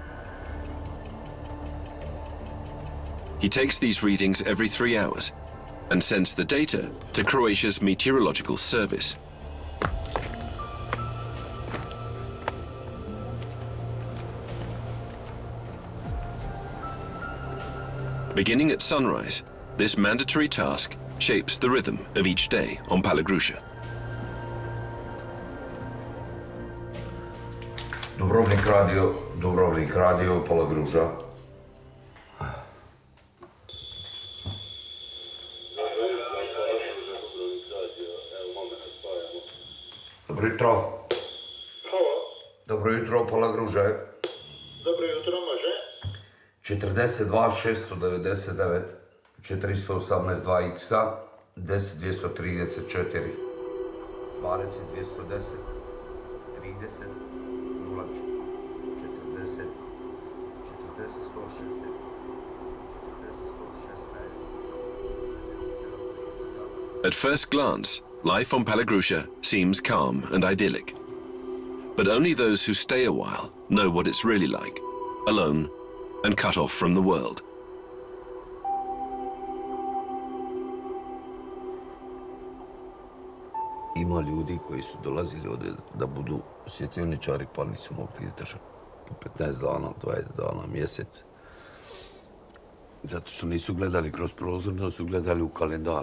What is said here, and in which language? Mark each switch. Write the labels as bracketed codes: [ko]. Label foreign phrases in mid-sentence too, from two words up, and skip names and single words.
[en] He takes these readings every 3 hours and sends the data to Croatia's meteorological service. Beginning at sunrise, this mandatory task shapes the rhythm of each day on Palagruža. [hr] Dubrovnik radio, Palagruža. Dobro jutro. Dobro jutro, Palagruža. Dobro jutro, može? 42 699 418 2x 10 234 20 210 30 0 40 40 160 40 116 [en] At first glance, life on Palagruža seems calm and idyllic. But only those who stay a while know what it's really like, alone and cut off from the world. [hr] Ima ljudi koji su dolazili ovdje da budu svjetioničari pa nisu mogli izdržati po 15 dana, 20 dana, mjesec. Zato što nisu gledali kroz prozor, nego su gledali u kalendar.